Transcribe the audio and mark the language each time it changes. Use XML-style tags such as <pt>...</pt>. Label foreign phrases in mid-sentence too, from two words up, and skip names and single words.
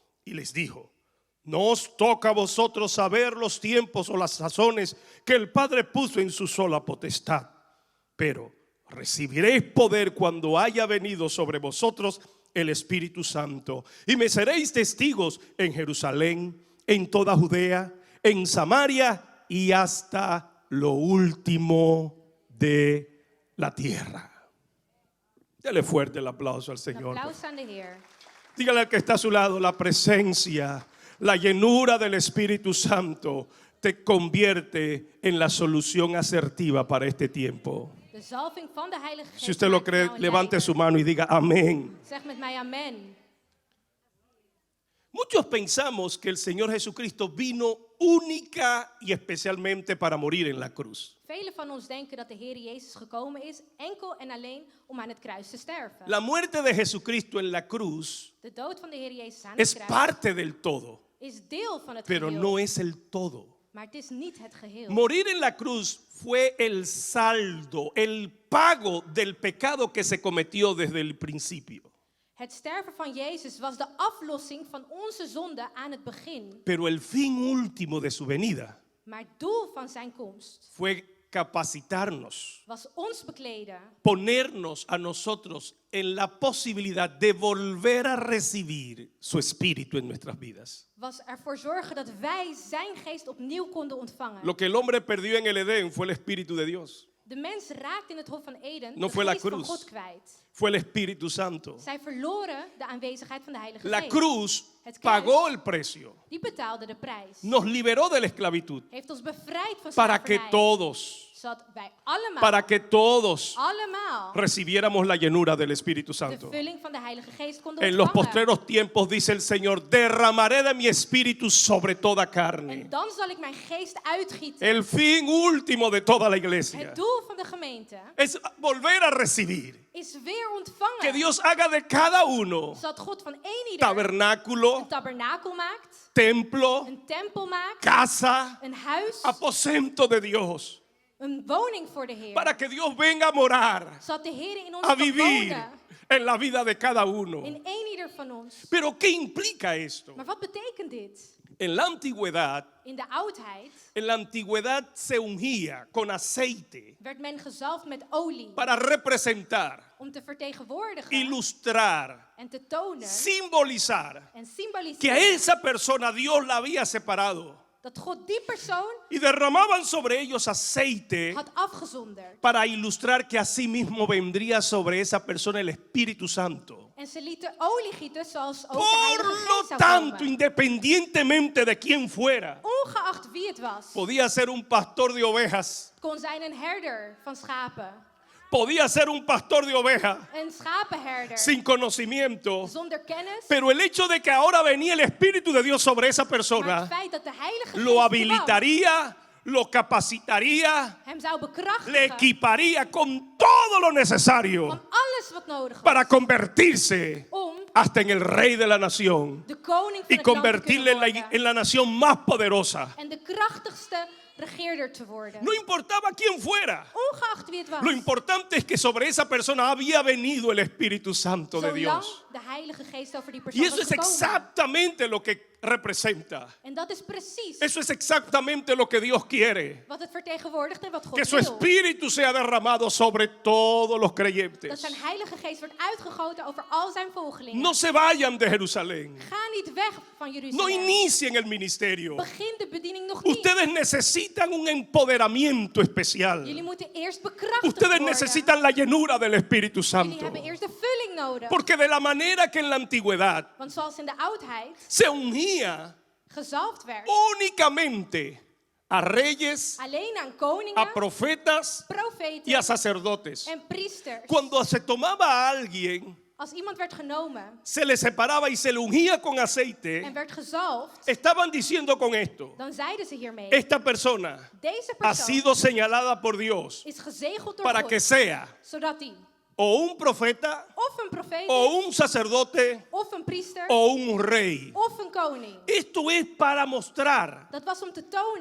<es>Y les dijo: No os toca a vosotros saber los tiempos o las sazones que el Padre puso en su sola potestad, pero recibiréis poder cuando haya venido sobre vosotros el Espíritu Santo, y me seréis testigos en Jerusalén, en toda Judea, en Samaria y hasta lo último de la tierra. Dele fuerte el aplauso al</es> <nl>Een</nl> <es>Señor.</es> <nl>applaus aan de Heer.</nl> <es>Dígale al que está a su lado, la presencia, la llenura del Espíritu Santo te convierte en la solución asertiva para este tiempo.</es> <nl>De zalving van de Heilige Geest.</nl> <es>Si usted lo</es> <nl>maakt</nl> <es>cree,</es> <nl>jou een</nl> <es>levante</es> <nl>leider.</nl> <es>su mano y diga amén.</es> <nl>Zeg met mij amen.</nl> <es>Muchos pensamos que el Señor Jesucristo vino única y especialmente para morir en la cruz.</es> <nl>Velen van ons denken dat de Heer Jezus gekomen is enkel en alleen om aan het kruis te sterven.</nl> <es>La muerte de Jesucristo en la cruz</es> <nl>De dood van de Heer Jezus aan</nl> <es>es</es> <nl>het kruis</nl> <es>parte del todo,</es> <nl>is deel van het</nl> <es>pero</es> <nl>geheel,</nl> <es>no es el todo.</es> <nl>maar het is niet het geheel.</nl> <es>Morir en la cruz fue el saldo, el pago del pecado que se cometió desde el principio.</es> <nl>Het sterven van Jezus was de aflossing van onze zonde aan het begin.</nl> <es>Pero el fin último de su venida</es> <nl>Maar het doel van zijn komst</nl> <es>fue capacitarnos,</es> <nl>was ons bekleden,</nl> <es>ponernos a nosotros en la posibilidad de volver a recibir su espíritu en nuestras vidas.</es> <nl>was ervoor zorgen dat wij zijn geest opnieuw konden ontvangen.</nl> <es>Lo que el hombre perdió en el Edén fue el espíritu de Dios,</es> <nl>De mens raakte in het Hof van Eden</nl> <es>No</es> <nl>de</nl> <es>fue la</es> <nl>geest van</nl> <es>cruz.</es> <nl>God kwijt.</nl> <es>fue el Espíritu Santo.</es> <nl>Zij verloren de aanwezigheid van de Heilige</nl> <es>La</es> <nl>Geest.</nl> <es>cruz</es> <nl>Het kruis,</nl> <es>pagó el precio,</es> <nl>die betaalde de prijs.</nl> <es>nos liberó de la esclavitud</es> <nl>Heeft ons bevrijd van</nl> <es>para que</es> <nl>slavernij.</nl> <es>todos,</es> <nl>Zodat wij allemaal,</nl> <es>para que todos</es> <nl>allemaal</nl> <es>recibiéramos la llenura del Espíritu</es> <nl>de</nl> <es>Santo.</es> <nl>vulling van de Heilige Geest konden</nl> <es>En los</es> <nl>ontvangen.</nl> <es>postreros tiempos, dice el Señor, derramaré de mi espíritu sobre toda carne.</es> <nl>En dan zal ik mijn geest uitgieten.</nl> <es>El fin último de toda la iglesia</es> <nl>Het doel van de gemeente</nl> <es>es volver a recibir,</es> <nl>is weer ontvangen.</nl> <es>que Dios haga de cada uno</es> <nl>Zodat God van één ieder</nl> <es>tabernáculo,</es> <nl>een tabernakel maakt,</nl> <es>templo,</es> <nl>een tempel maakt,</nl> <es>casa,</es> <nl>een huis,</nl> <es>aposento de Dios,</es> <nl>een woning voor de Heer.</nl> <es>para que Dios venga a morar,</es> <nl>Zodat de Heer in ons</nl> <es>a</es> <nl>kan</nl> <es>vivir</es> <nl>wonen.</nl> <es>en la vida de cada uno.</es> <nl>In één ieder van ons.</nl> <es>Pero ¿qué implica esto?</es> <nl>Maar wat betekent dit?</nl> <es>En la antigüedad,</es> <nl>In de oudheid</nl> <es>se ungía con aceite</es> <nl>werd men gezalfd met olie</nl> <es>para representar,</es> <nl>om te vertegenwoordigen</nl> <es>ilustrar,</es> <nl>en te tonen</nl> <es>simbolizar</es> <nl>en</nl> <es>que a</es> <nl>symboliseren</nl> <es>esa persona Dios la había separado</es> <nl>dat God die persoon</nl> <es>y derramaban sobre ellos aceite</es> <nl>had afgezonderd.</nl> <es>para ilustrar que así mismo vendría sobre esa persona el Espíritu Santo.</es> <nl>En ze lieten olie gieten zoals ook de</nl> <es>Por</es> <nl>Heilige</nl> <es>lo</es> <nl>Geest zou</nl> <es>tanto,</es> <nl>komen.</nl> <es>independientemente de quién fuera,</es> <nl>Ongeacht wie het was.</nl> <es>podía ser un pastor de ovejas,</es> <nl>Het kon zijn een herder van schapen.</nl> <es>podía ser un pastor de ovejas</es> <nl>Een schapenherder.</nl> <es>sin conocimiento,</es> <nl>Zonder kennis.</nl> <es>pero el hecho de que ahora venía el Espíritu de Dios sobre esa</es> <nl>Maar het</nl> <es>persona</es> <nl>feit dat de Heilige</nl> <es>lo</es> <nl>Geest</nl> <es>habilitaría, lo capacitaría,</es> <nl>kwam, hem zou</nl> <es>le</es> <nl>bekrachtigen</nl> <es>equiparía con todo lo necesario</es> <nl>van alles wat nodig was.</nl> <es>para convertirse</es> <nl>Om</nl> <es>hasta en el rey de la nación</es> <nl>de koning van</nl> <es>y</es> <nl>het land te</nl> <es>convertirle</es> <nl>kunnen</nl> <es>en la,</es> <nl>worden.</nl> <es>en la nación más poderosa.</es> <nl>En de krachtigste regeerder te worden.</nl> <es>No importaba quién fuera.</es> <nl>Ongeacht wie het was.</nl> <es>Lo importante es que sobre esa persona había venido el Espíritu Santo de</es> <nl>Zolang</nl> <es>Dios.</es> <nl>de Heilige Geest over die persoon</nl> <es>Y eso</es> <nl>was</nl> <es>es</es> <nl>gekomen.</nl> <es>exactamente lo que representa.</es> <nl>En dat is precies</nl> <es>Eso es exactamente lo que Dios quiere.</es> <nl>wat het vertegenwoordigt en wat God</nl> <es>Que su</es> <nl>wil.</nl> <es>Espíritu sea derramado sobre todos los</es> <nl>Dat</nl> <es>creyentes.</es> <nl>zijn Heilige Geest wordt uitgegoten over al zijn volgelingen.</nl> <es>No se vayan de Jerusalén.</es> <nl>Ga niet weg van</nl> <es>No</es> <nl>Jeruzalem.</nl> <es>inicien el ministerio.</es> <nl>Begin de bediening nog niet.</nl> <es>Ustedes necesitan un empoderamiento especial.</es> <nl>Jullie moeten eerst bekrachtigd</nl> <es>Ustedes</es> <nl>worden.</nl> <es>necesitan la llenura del Espíritu</es> <nl>Jullie</nl> <es>Santo.</es> <nl>hebben eerst de vulling nodig.</nl> <es>Porque de la manera que en la antigüedad</es> <nl>Want zoals in de oudheid</nl> <es>se ungía</es> <nl>gezalfd werd,</nl> <es>únicamente a reyes,</es> <nl>alleen aan koningen,</nl> <es>a profetas y</es> <nl>profeten</nl> <es>a sacerdotes.</es> <nl>en priesters.</nl> <es>Cuando se tomaba a alguien,</es> <nl>Als iemand werd genomen</nl> <es>se le separaba y se le ungía con</es> <nl>en</nl> <es>aceite,</es> <nl>werd gezalfd,</nl> <es>estaban diciendo con esto:</es> <nl>dan zeiden ze hiermee,</nl> <es>esta persona</es> <nl>deze</nl> <es>ha</es> <nl>persoon</nl> <es>sido señalada por Dios</es> <nl>is gezegeld door</nl> <es>para</es> <nl>God,</nl> <es>que sea</es> <nl>zodat hij</nl> <es>o un profeta,</es> <nl>of een profeet</nl> <es>o</es> <nl>is,</nl> <es>un sacerdote,</es> <nl>of een priester,</nl> <es>o un rey.</es> <nl>of een koning.</nl> <es>Esto es para mostrar</es> <nl>Dat was om te tonen</nl>